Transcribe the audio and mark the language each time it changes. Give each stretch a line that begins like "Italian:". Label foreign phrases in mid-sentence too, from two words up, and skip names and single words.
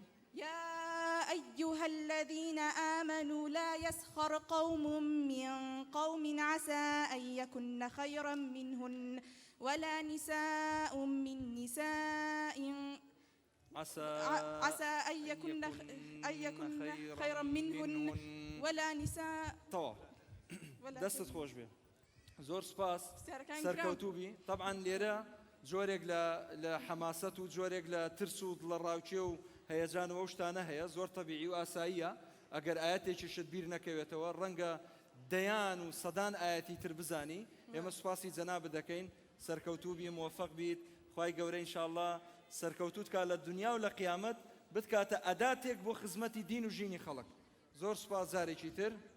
Arabic: يا أيها الذين آمنوا لا يسخر قوم من قوم عسى أن يكن خيرا منهن ولا نساء من نساء عسى أن يكن خيرا منهن ولا نساء
Central Kurdish: طوا دەستت خۆش بێ زۆر سپاس سەرکەوتوبی طبعا لێرە جۆرێک لە حەماسەت و جۆرێک لە ترس و لە ڕاوچێ و هەیەجانەوە و شتانە هەیە زۆر تەبیعی و ئاساییە ئەگەر ئاەتێکی شت بیر نەکەوێتەوە ڕەنگە دەیان و سەدان ئاەتی تر بزانی ئێمە سوپاسی جەناب دەکەین سەرکەوتوبی موفق بیت خوای گەورە ئینشاءالله سەرکەوتوت کا لە دنیا و لە قیامەت بتکاتە ئەداتێک بۆ خزمەتی دین و ژینی خەڵک زۆر سوپاس جارێکی تر